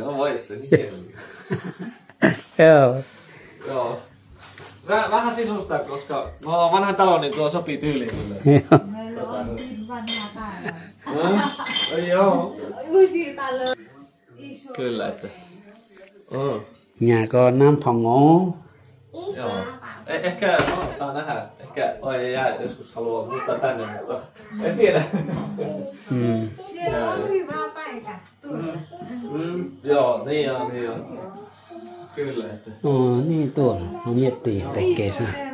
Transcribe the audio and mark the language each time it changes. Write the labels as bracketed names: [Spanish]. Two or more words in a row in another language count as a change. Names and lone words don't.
[Finnish] Voi, että niin hieno. Joo. Joo. Vähän sisustaa, koska mä oon vanhan talon, niin tuo sopii tyyliin kyllä. Joo. Meillä on vanhaa täällä. Joo. Uusia täällä. Iso. Kyllä, että. [Vietnamese] Nhà có 5 phòng ngủ. [Finnish] Joo. Ehkä saa nähdä. Ehkä ei jää joskus haluaa muuttaa tänne, mutta en tiedä. Siellä on hyvä paikka. Joo, niin on. Kyllä, että. Niin tuolla. No miettii tekee se.